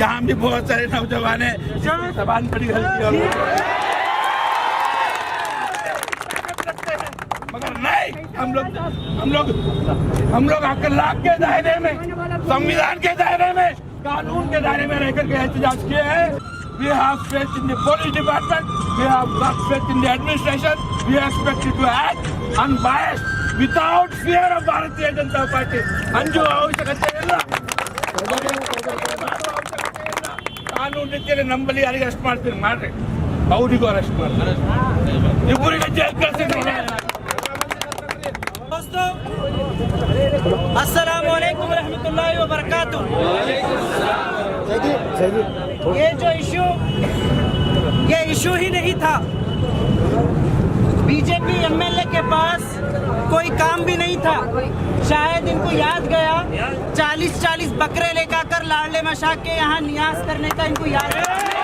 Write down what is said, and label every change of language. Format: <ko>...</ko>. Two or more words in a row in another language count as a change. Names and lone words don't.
<hi>यहाँ भी बहुत सारे नौजवान है, जबान बड़ी गलती हो, मगर नहीं, हम लोग अखलाक के दायरे में, संविधान के दायरे में, कानून के दायरे में रहकर के एहतजाज किए हैं।</hi> <en>We have faith in the police department, we have got faith in the administration, we expect it to act unbiased, without fear of Bharatiya Janata Party.</en> <kn>ಅಂಜು ಅವಶ್ಯಕತೆ ಇಲ್ಲ, ಕಾನೂನು ರೀತಿಯಲ್ಲಿ ನಂಬಲ್ಲಿ ಯಾರಿಗೆ ಅರೆಸ್ಟ್ ಮಾಡ್ತೀರಿ ಮಾಡ್ರಿ, ಅವರಿಗೂ ಅರೆಸ್ಟ್ ಮಾಡ್ತಾರೆ, ಇಬ್ಬರಿಗೆ ಜೈಲ್ ಕಳಿಸ್ತೀನಿ।</kn> <ar>दोस्तों السلام عليكم ورحمة الله وبركاته.</ar> <hi>ये इशू ही नहीं था। बीजेपी एमएलए के पास कोई काम भी नहीं था, शायद इनको याद गया 40-40 बकरे लेकर कर लाडले मशाक के यहाँ नियाज करने का इनको याद है।</hi>